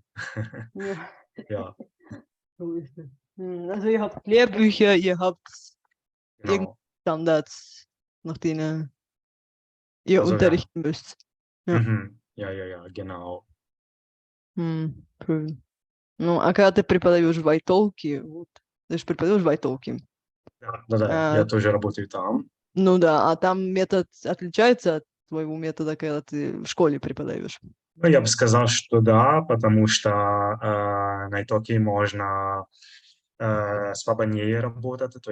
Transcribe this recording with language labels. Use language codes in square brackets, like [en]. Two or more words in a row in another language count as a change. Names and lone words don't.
[de] Ja, Ja, so ist es. Also ihr habt Lehrbücher, ihr habt irgendwelche genau. Standards, nach denen ihr Also ja, unterrichten müsst. Ja, ja, ja, ja, genau. cool. [ru] Ну, а когда ты преподаешь в iTalki, вот, ты же преподаешь в iTalki, Ja, да, да, я тоже работаю там. ну да, а там метод отличается от твоего метода, когда ты в школе преподаешь? Ну, я бы сказал, что да, потому что на итоге можно свободнее работать, то